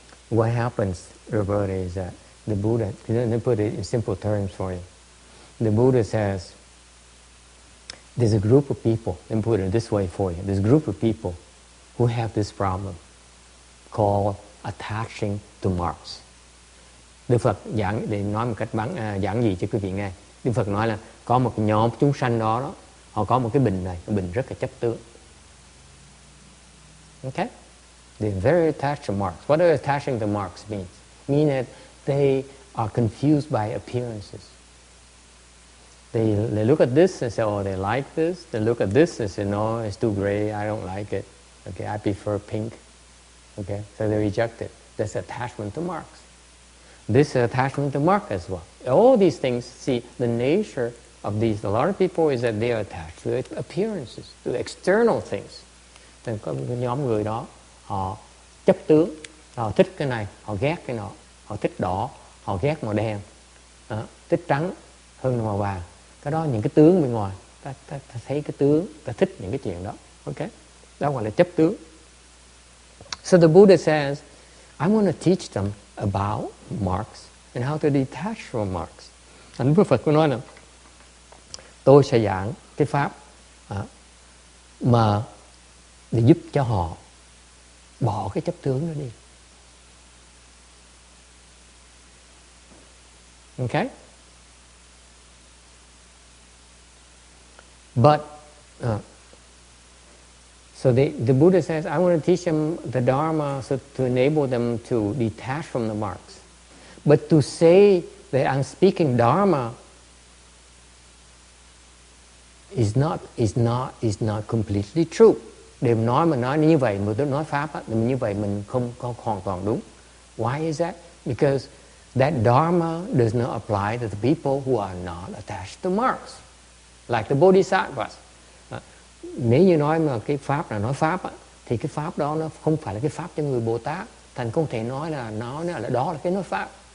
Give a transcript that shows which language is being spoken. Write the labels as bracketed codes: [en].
[en] What happens, Roberta, is that the Buddha, let me put it in simple terms for you. The Buddha says, there's a group of people, let me put it this way for you. There's a group of people who have this problem called attaching to marks. [vi] Đức Phật giảng, để nói một cách giảng dị cho quý vị nghe. Đức Phật nói là có một nhóm chúng sanh đó, họ có một cái bình này, cái bình rất là chấp tướng. [en] Okay? They're very attached to marks. What does attaching to marks mean? Mean that they are confused by appearances. They look at this and say, oh, they like this. They look at this and say, no, it's too gray, I don't like it. Okay, I prefer pink. Okay, so they reject it. That's attachment to marks. This is attachment to mark as well. All these things, see, the nature of these, a lot of people is that they are attached to appearances, to external things. [vi] Nên có một nhóm người đó, họ chấp tướng, họ thích cái này, họ ghét cái nọ, họ thích đỏ, họ ghét màu đen, thích trắng hơn màu vàng. Cái đó những cái tướng bên ngoài, ta thấy cái tướng, ta thích những cái chuyện đó. Okay? Đó gọi là chấp tướng. [en] So the Buddha says, I want to teach them about marks and how to detach from marks. [vi] Anh Đức Phật có nói là tôi sẽ giảng cái pháp mà để giúp cho họ bỏ cái chấp tướng đó đi. [en] Okay? But so the Buddha says, I want to teach them the Dharma so to enable them to detach from the marks. But to say that I'm speaking Dharma is not completely true. [vi] Để mà nói như vậy, mà tôi nói pháp á, như vậy mình không có hoàn toàn đúng. [en] Why is that? Because that Dharma does not apply to the people who are not attached to marks, like the Bodhisattvas. [vi] Nếu như nói mà cái pháp là nói pháp á, thì cái pháp đó nó không phải là cái pháp cho người Bồ Tát. Thành không thể nói là đó là cái nói pháp.